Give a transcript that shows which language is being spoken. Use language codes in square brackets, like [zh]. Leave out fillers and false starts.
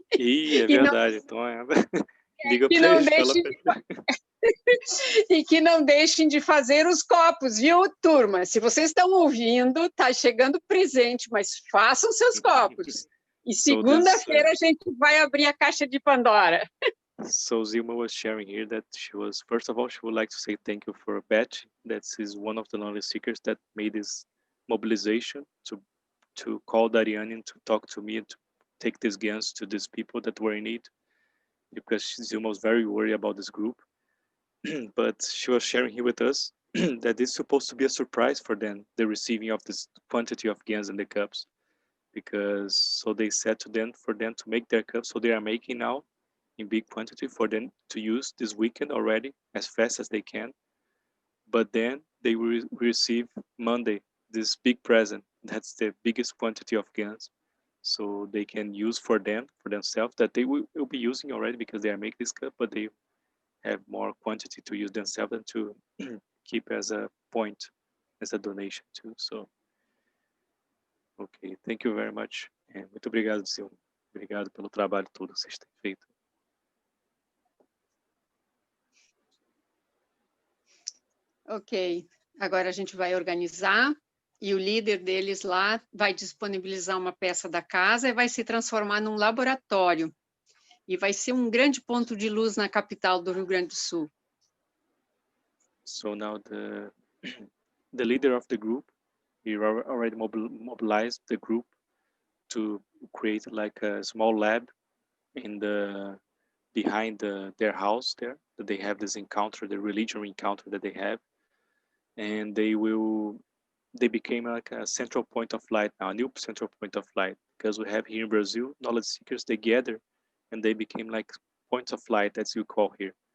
[pt] Ih, é verdade. Então, liga para eles. E que não deixem de fazer os copos, viu, turma? Se vocês estão ouvindo, está chegando presente, mas façam seus copos. E segunda-feira a gente vai abrir a caixa de Pandora. [en] So Zilma was sharing here that first of all, she would like to say thank you for Beth. That is one of the lonely seekers that made this mobilization to call Dariane and to talk to me and to take these GANs to these people that were in need, because Zilma was very worried about this group. But she was sharing here with us that it's supposed to be a surprise for them, the receiving of this quantity of GANs in the cups, because so they said to them for them to make their cups, so they are making now in big quantity for them to use this weekend already as fast as they can. But then they will receive Monday this big present. That's the biggest quantity of GANs. so they can use for themselves, that they will be using already because they are making this cup, but they have more quantity to use themselves and to keep as a point, as a donation too. So, ok, thank you very much. [pt] Muito obrigado, Zilma. Obrigado pelo trabalho todo que vocês têm feito. Ok, agora a gente vai organizar e o líder deles lá vai disponibilizar uma peça da casa e vai se transformar num laboratório. E vai ser um grande ponto de luz na capital do Rio Grande do Sul. [en] So now the leader of the group, he already mobilized the group to create like a small lab in behind their house there, that they have this encounter, the religion encounter that they have, and they became like a central point of light now, a new central point of light, because we have here in Brazil, knowledge seekers, they gather and they became like points of light, as you call here.